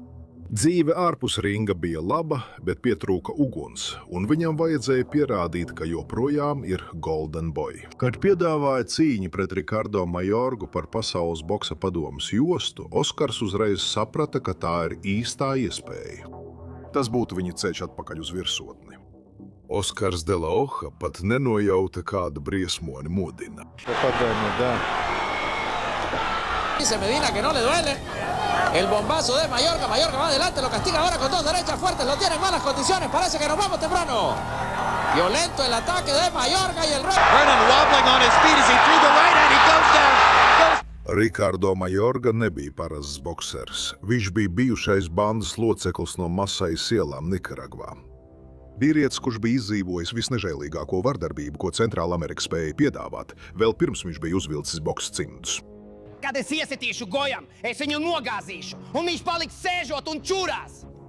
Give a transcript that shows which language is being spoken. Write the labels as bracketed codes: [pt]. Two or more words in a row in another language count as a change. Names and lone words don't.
[lv] Dzīve ārpus ringa bija laba, bet pietrūka uguns, un viņam vajadzēja pierādīt, ka joprojām ir Golden Boy. Kad piedāvāja cīņu pret Ricardo Mayorgu par Pasaules boksa padomes jostu, Oskars uzreiz saprata, ka tā ir īstā iespēja. Tas būtu viņa ceļš atpakaļ uz virsotni. Oskars de la Hoja pat nenojauta, kāda briesmoni modina. [es] Dice Medina que no le duele. El bombazo de Mayorga. Mayorga va adelante, lo castiga ahora con 2 derechas fuertes. Lo tiene en malas condiciones. Parece que nos vamos temprano. Violento el ataque de Mayorga y el rey. [en] Vernon wobbling on his feet as he threw the right hand. He goes down. [lv] Ricardo Mayorga nebija parasts boksers. Viņš bija bijušais bandas loceklis no Masais ielām Nikaragvā. Vīrietis, kurš bija izdzīvojis visnežēlīgāko vardarbību, ko Centrāla Amerika spēja piedāvāt, vēl pirms viņš bija uzvilcis boksa cimdus. Kad es iesitīšu Gojam, es viņu nogāzīšu, un viņš paliks sēžot un čurās.